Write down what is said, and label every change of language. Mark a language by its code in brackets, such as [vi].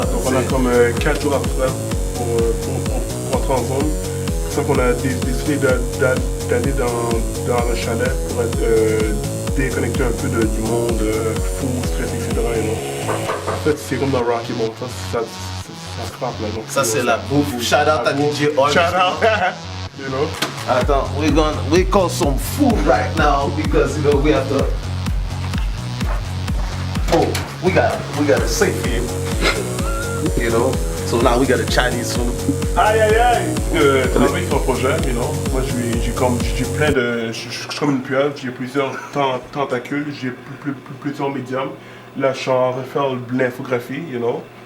[fr] Donc on a comme 4 jours à faire pour entrer en zone. C'est ça qu'on a décidé d'aller dans le chalet pour être déconnecter un peu du monde fou, stress, etc. En fait, c'est comme dans Rocky, bon, ça frappe là. Donc, ça, c'est la bouffe. Shout out à DJ Oil. [en] Shout out! You know? [fr] Attends, [en] we call some food right now because, you know, we have to. Oh, we got a safe here. You know? So now we got a Chinese food. [fr] Aïe aïe aïe! Travailler sur un projet, [en] you know. [fr] Moi j'ai plein de. Je suis comme une pieuvre, j'ai plusieurs tentacules, j'ai plusieurs médiums. Là je suis en train de faire l'infographie, [en] you know.